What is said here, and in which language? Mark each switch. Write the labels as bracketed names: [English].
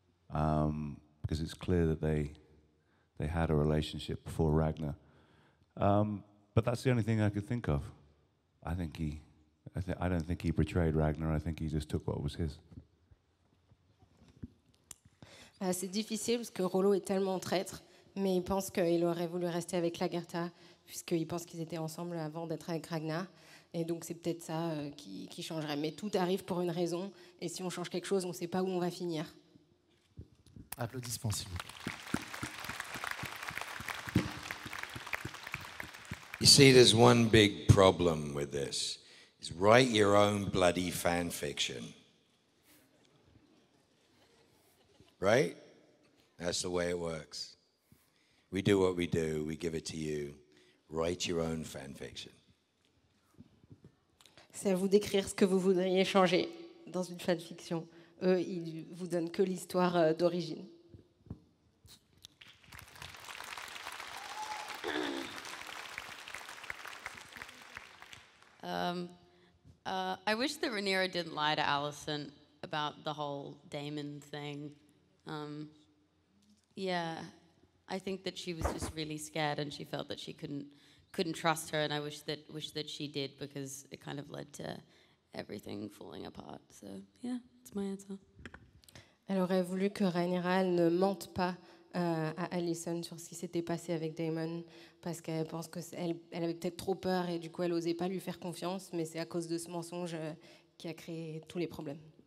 [English] Because it's clear that they had a relationship before Ragnar. But that's the only thing I could think of. I don't think he betrayed Ragnar. I think he just took what was his. [French] C'est difficile parce que Rollo est tellement traître, mais il pense qu'il aurait voulu rester avec Lagertha puisqu'il pense qu'ils étaient ensemble avant d'être avec Ragnar. Et donc c'est peut-être ça qui changerait. Mais tout arrive pour une raison. Et si on change quelque chose, on ne sait pas où on va finir. Applaudissements, s'il vous plaît. [English] You see, there's one big problem with this. Is write your own bloody fan fiction. Right? That's the way it works. We do what we do, we give it to you. Write your own fan fiction. [French] C'est à vous d'écrire ce que vous voudriez changer dans une fanfiction. Eux, ils vous donnent que l'histoire d'origine. [English] I wish that Rhaenyra didn't lie to Alicent about the whole Daemon thing. Yeah, I think that she was just really scared and she felt that she couldn't trust her, and I wish that she did, because it kind of led to everything falling apart. So yeah, it's my answer. [French] Elle aurait voulu que Rhaenyra ne mente pas à Alicent sur ce qui s'était passé avec Daemon, parce qu'elle pense qu'elle avait peut-être trop peur et du coup elle n'osait pas lui faire confiance, mais c'est à cause de ce mensonge qui a créé tous les problèmes.